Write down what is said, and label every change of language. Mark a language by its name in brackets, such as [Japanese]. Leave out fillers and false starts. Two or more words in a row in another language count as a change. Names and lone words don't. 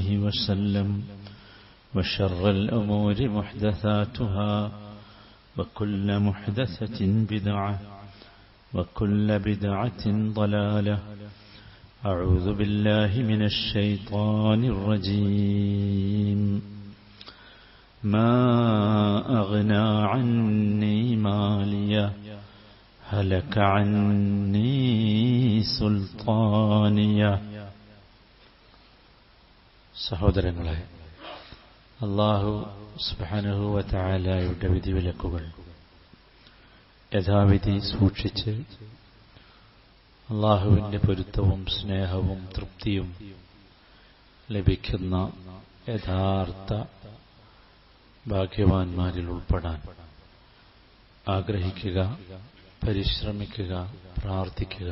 [Arabic] وسلم وشر الأمور محدثاتها وكل محدثة بدعة وكل بدعة ضلالة أعوذ بالله من الشيطان الرجيم ما أغنى عني مالية هلك عني [Malayalam] سلطانية സഹോദരങ്ങളെ, [Arabic] الله سبحانه و [Malayalam] തആലയുടെ വിധിവിലക്കുകൾ യഥാവിധി സൂക്ഷിച്ച് അല്ലാഹുവിന്റെ പൊരുത്തവും സ്നേഹവും തൃപ്തിയും ലഭിക്കുന്ന യഥാർത്ഥ ഭാഗ്യവാന്മാരിൽ ഉൾപ്പെടാൻ ആഗ്രഹിക്കുക, പരിശ്രമിക്കുക, പ്രാർത്ഥിക്കുക.